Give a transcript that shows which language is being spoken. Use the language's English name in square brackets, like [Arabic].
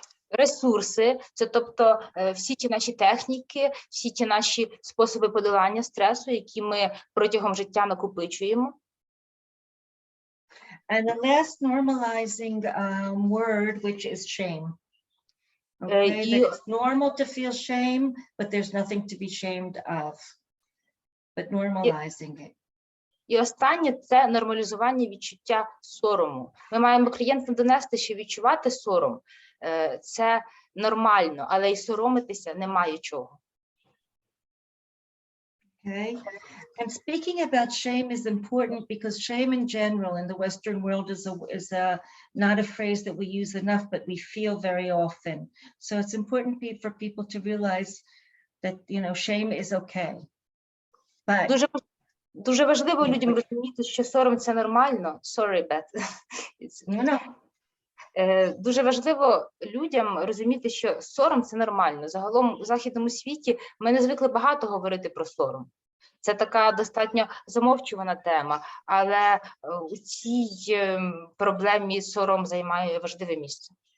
[Ukrainian] Ресурси, це тобто всі ті наші техніки, всі ті наші способи подолання стресу, які ми протягом життя накопичуємо. [English] And the last normalizing word, which is shame. Okay, that it's normal to feel shame, but there's nothing to be shamed of. But normalizing it. [Ukrainian] І останнє – це нормалізування відчуття сорому. Ми маємо клієнтам донести, що відчувати сором – це нормально, але й соромитися немає чого. [English] Okay. And speaking about shame is important because shame in general in the Western world is not a phrase that we use enough, but we feel very often. So it's important for people to realize that, you know, shame is okay. But [Ukrainian] Дуже важливо людям розуміти, що сором – це нормально. [English] Sorry, Beth. no. [Ukrainian] Дуже важливо людям розуміти, що сором – це нормально. Загалом у західному світі ми не звикли багато говорити про сором. Це така достатньо замовчувана тема, але у цій проблемі сором займає важливе місце.